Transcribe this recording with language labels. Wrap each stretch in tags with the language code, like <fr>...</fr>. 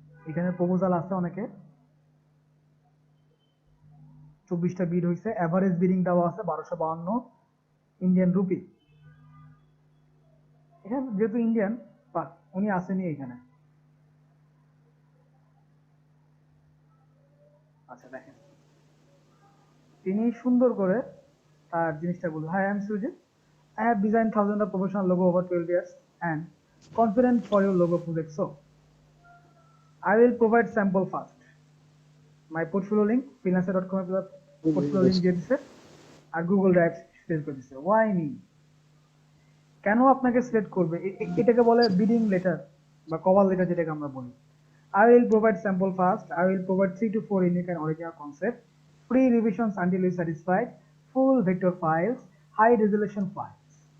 <bn>এখানে প্রপোজাল আছে অনেকে, 24টা বিড হয়েছে, এভারেজ বিডিং দেওয়া আছে 1252 ইন্ডিয়ান রুপি। এখানে যেহেতু ইন্ডিয়ান, উনি আসেনি এখানে। আচ্ছা দেখেন, তিনি সুন্দর করে তার জিনিসটা বলল,</bn> <en>Hi I am Sujit, I have designed thousands of professional logo over 12 years and confident for your logo project. So I will provide sample first. My portfolio link</en> <bn>freelancer.com A portfolio link দিয়ে দিছে আর Google drive share করে দিছে।</bn> <en>Why me?</en> <bn>কেন আপনাকে select করবে? এটাকে বলে bidding letter বা কভার লেটার যেটাকে আমরা বলি।</bn> <en>I will provide sample first. I will provide 3 to 4 unique and original concept, free revisions until you satisfied, full vector files, high resolution files.</en>